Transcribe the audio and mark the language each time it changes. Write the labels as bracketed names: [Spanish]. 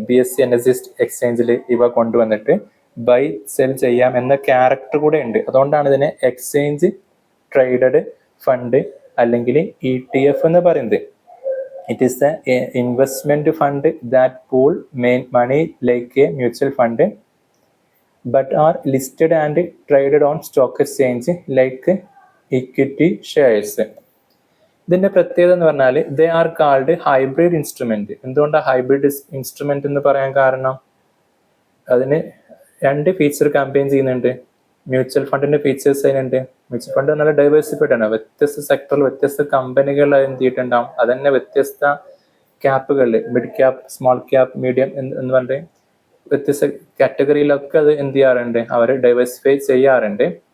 [Malayalam] BSE NSE എക്സ്ചേഞ്ചിൽ ഇവ കൊണ്ടുവന്നിട്ട് ബൈ സെൽ ചെയ്യാം എന്ന ക്യാരക്ടർ കൂടെ ഉണ്ട്. അതുകൊണ്ടാണ് ഇതിനെ എക്സ്ചേഞ്ച് ട്രേഡഡ് ഫണ്ട് അല്ലെങ്കിൽ ETF എന്ന് പറയുന്നത്. [English] It is the investment fund that pool main money like a mutual fund but are listed and traded on stock exchange like equity shares. [Malayalam] ഇതിന്റെ പ്രത്യേകത എന്ന് പറഞ്ഞാൽ [English] They are called hybrid instrument. [Malayalam] എന്തുകൊണ്ടാണ് hybrid instrument എന്ന് പറയാൻ കാരണം? അതിന് രണ്ട് ഫീച്ചർ കമ്പൈൻ ചെയ്യുന്നുണ്ട്. മ്യൂച്വൽ ഫണ്ടിന്റെ ഫീച്ചേഴ്സ് അതിനുണ്ട്. മ്യൂച്വൽ ഫണ്ട് നല്ല ഡൈവേഴ്സിഫൈഡ് ആണ്. വ്യത്യസ്ത സെക്ടറിൽ വ്യത്യസ്ത കമ്പനികൾ എന്ത് ചെയ്തിട്ടുണ്ടാവും. അതന്നെ വ്യത്യസ്ത ക്യാപ്പുകളിൽ mid cap, small cap, medium എന്ന് പറഞ്ഞിട്ട് വ്യത്യസ്ത കാറ്റഗറിയിലൊക്കെ അത് എന്ത് ചെയ്യാറുണ്ട്, അവർ ഡൈവേഴ്സിഫൈ ചെയ്യാറുണ്ട്.